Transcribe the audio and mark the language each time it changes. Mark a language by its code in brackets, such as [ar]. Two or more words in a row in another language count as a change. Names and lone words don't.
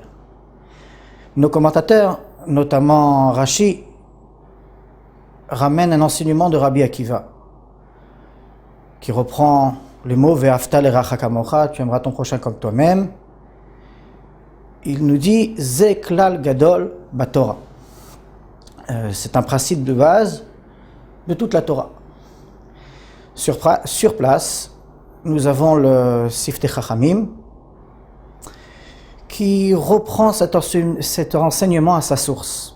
[fr] Nos commentateurs, notamment Rashi, ramènent un enseignement de Rabbi Akiva qui reprend le mot « [he] ואהבת לרעך כמוך [fr] » tu aimeras ton prochain comme toi-même. Il nous dit « [he] זה כלל גדול בתורה ». [fr] C'est un principe de base de toute la Torah. Sur place, nous avons le Siftei Chachamim qui reprend cet enseignement à sa source.